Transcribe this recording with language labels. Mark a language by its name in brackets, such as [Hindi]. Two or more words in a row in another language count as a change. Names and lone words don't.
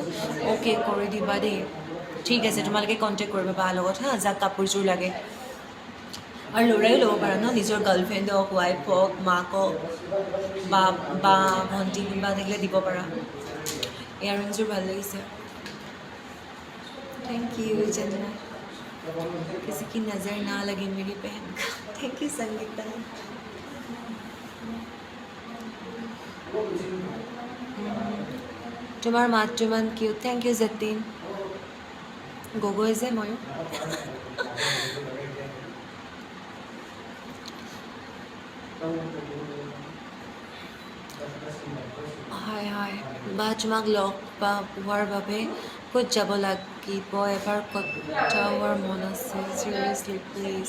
[Assamese] অ'কে, কৰি দিবা দেই, ঠিক আছে? তোমালোকে কণ্টেক্ট কৰিবা বাৰ লগত হা, যাক কাপোৰযোৰ লাগে। আৰু ল'ৰাইও ল'ব পাৰা ন, নিজৰ গাৰ্লফ্ৰেণ্ড হওক, ৱাইফ হওক, মাক হওক, বা ভণ্টি কোনোবা থাকিলে দিব পাৰা। ইয়াৰিংযোৰ ভাল লাগিছে। [English] thank you [Hindi] चंदना, किसी की नज़र ना लगे मेरी बहन का। [English] thank you [Assamese] संगीता। তোমাৰ মাতটো ইমান কিউট, [English] thank you [Assamese] যতীন। গগৈ যে ময়ো। হয় বা, তোমাক লগ পোৱাৰ বাবে ক'ত যাব লাগিব, এবাৰ কথা হোৱাৰ মন আছে, [English] seriously please.